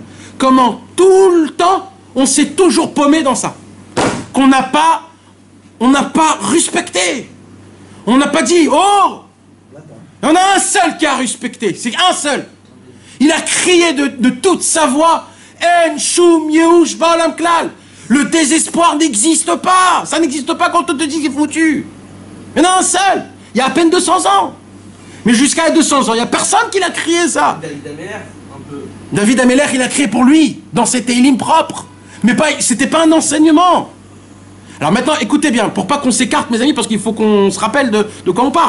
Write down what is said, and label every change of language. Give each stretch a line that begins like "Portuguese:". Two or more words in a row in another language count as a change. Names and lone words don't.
French: Comment tout le temps, on s'est toujours paumé dans ça. On n'a pas respecté. On n'a pas dit, oh, il y en a un seul qui a respecté, c'est un seul. Il a crié de toute sa voix,
Hebrew: אין שום ייאוש בעולם כלל.
French: Le désespoir n'existe pas. Ça n'existe pas quand on te dit qu'il est foutu. Il y en a un seul. Il y a à peine 200 ans. Mais jusqu'à 200 ans, il n'y a personne qui l'a crié ça. David Ameller, un peu. David Ameller, il a crié pour lui, dans ses télim propres. Mais c'était pas un enseignement. Alors maintenant, écoutez bien, pour pas qu'on s'écarte, mes amis, parce qu'il faut qu'on se rappelle de quoi on parle.